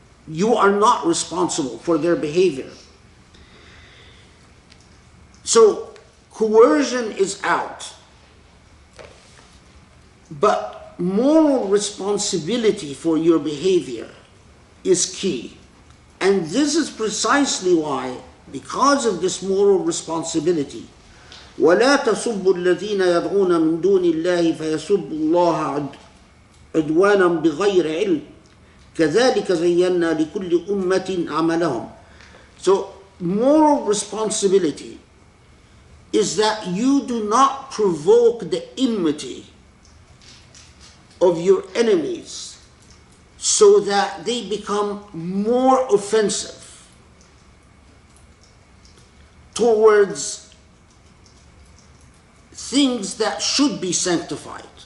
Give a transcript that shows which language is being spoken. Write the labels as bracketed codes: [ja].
[en] You are not responsible for their behavior. So coercion is out, but moral responsibility for your behavior is key. And this is precisely why, because of this moral responsibility, [ar] وَلَا تَسُبُّوا الَّذِينَ يَدْعُونَ مِن دُونِ اللَّهِ فَيَسُبُّوا اللَّهَ عُدْوَانًا بِغَيْرِ عِلْمٍ كَذَلِكَ زَيَّنَّا لِكُلِّ أُمَّةٍ عَمَلَهُمْ. [en] So moral responsibility is that you do not provoke the enmity of your enemies so that they become more offensive towards things that should be sanctified.